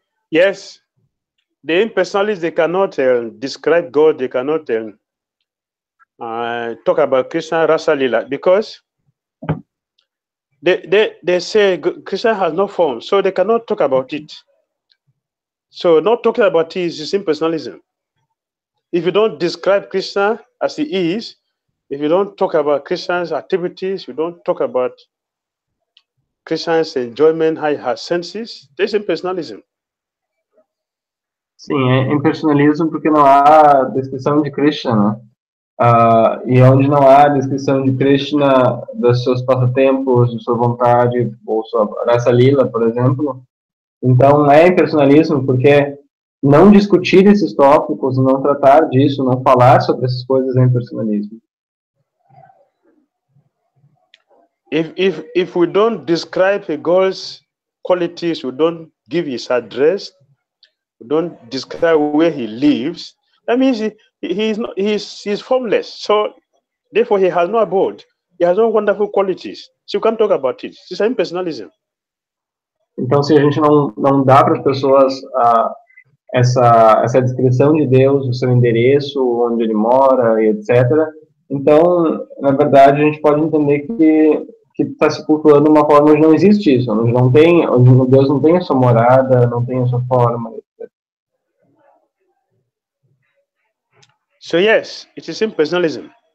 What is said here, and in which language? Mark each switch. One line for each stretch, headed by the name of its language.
English: Yes, the impersonalists, they cannot describe God, they cannot talk about Krishna Rasa Lila, because they say Krishna has no form, so they cannot talk about it. So not talking about it is impersonalism. if you don't describe Krishna as he is, if you don't talk about Krishna's activities, you don't talk about Krishna's enjoyment, how he has senses, there's impersonalism.
Portuguese: Sim, é impersonalismo porque não há descrição de Krishna, né? E onde não há descrição de Krishna, dos seus passatempos, de sua vontade, ou sua raça lila, por exemplo, então é impersonalismo porque não discutir esses tópicos, não tratar disso, não falar sobre essas coisas é impersonalismo.
English: If we don't describe a God's qualities, we don't give his address, we don't describe where he lives, that means he's formless. So therefore he has no abode. He has no wonderful qualities. So you can't talk about it. It's impersonalism.
Portuguese: Então, se a gente não dá para as pessoas essa descrição de Deus, o seu endereço, onde ele mora, e etc., então, na verdade, a gente pode entender que está se cultuando uma forma onde não existe isso, onde Deus não tem a sua morada, não tem a sua forma, etc.
English: So yes, it is impersonalism.